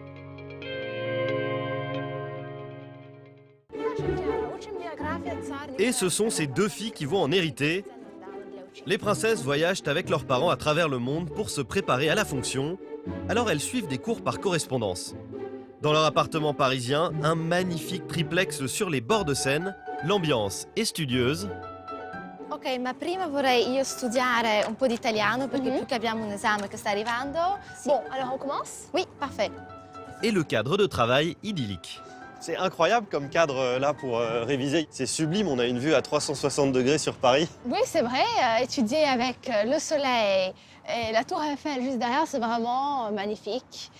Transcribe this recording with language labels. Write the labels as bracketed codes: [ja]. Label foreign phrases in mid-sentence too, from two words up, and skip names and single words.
[fr] Et ce sont ces deux filles qui vont en hériter. Les princesses voyagent avec leurs parents à travers le monde pour se préparer à la fonction, alors elles suivent des cours par correspondance. Dans leur appartement parisien, un magnifique triplex sur les bords de Seine, l'ambiance est studieuse. [it] Ok, ma prima vorrei io studiare un po' di italiano perché più che abbiamo un esame che sta arrivando. [fr] Bon, alors on commence? Oui, parfait. Et le cadre de travail idyllique. C'est incroyable comme cadre là pour réviser. C'est sublime, on a une vue à 360 degrés sur Paris. Oui, c'est vrai, étudier avec le soleil et la tour Eiffel juste derrière, c'est vraiment magnifique.